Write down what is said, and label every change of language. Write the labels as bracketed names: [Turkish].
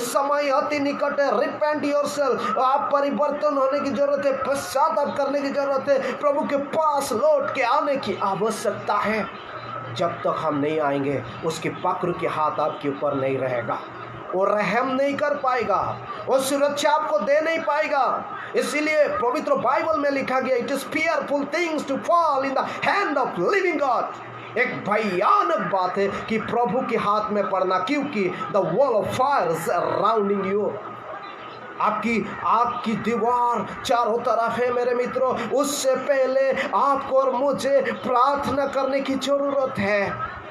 [Hindi] समय अति निकट है। [English] repent yourself, [Hindi] आप परिवर्तन होने की जरूरत है, पश्चाताप करने की जरूरत है, प्रभु के पास लौट के आने की आवश्यकता है। जब तक हम नहीं आएंगे उसकी पकड़ के हाथ आपके ऊपर नहीं रहेगा, वो रहम नहीं कर पाएगा, वो सुरक्षा आपको दे नहीं पाएगा। इसीलिए पवित्र बाइबल में लिखा गया, [English] It is fearful things to fall in the hand of living God। [Hindi] एक भयानक बात है कि प्रभु के हाथ में पड़ना, क्योंकि [English] the wall of fire is surrounding you। [Hindi] आपकी आग की दीवार चारों तरफ है मेरे मित्रों। उससे पहले आपको और मुझे प्रार्थना करने की जरूरत है।